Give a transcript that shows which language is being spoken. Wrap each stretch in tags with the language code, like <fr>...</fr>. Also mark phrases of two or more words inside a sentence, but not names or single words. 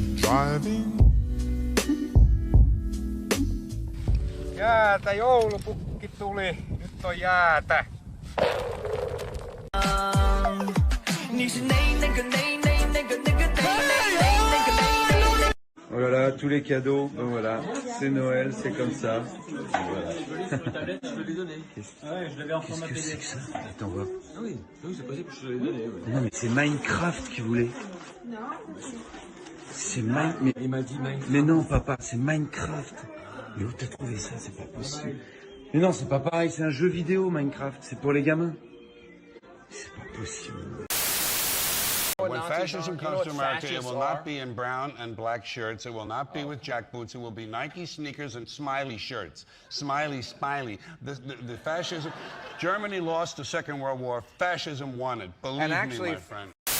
<en>driving.</en> <fi>Jäätä, joulupukki tuli. Nyt on jäätä.</fi> <fr>Oh là là, tous les cadeaux, ben voilà, c'est Noël, c'est comme ça. Voilà. Qu'est-ce que c'est que ça? Attends, voir. Ah oui, c'est possible que je te l'ai donné. Ouais. Non mais c'est Minecraft qui voulait. C'est Minecraft. Il m'a dit Minecraft. Mais non, papa, c'est Minecraft. Mais où t'as trouvé ça? C'est pas possible. Mais non, c'est pas pareil, c'est un jeu vidéo, Minecraft. C'est pour les gamins. C'est pas possible.</fr> <en>When fascism comes to America, it will not be in brown and black shirts. It will not be with jack boots. It will be Nike sneakers and smiley shirts. Smiley, smiley. The fascism... Germany lost the Second World War. Fascism won it. Believe me, my friend.</en>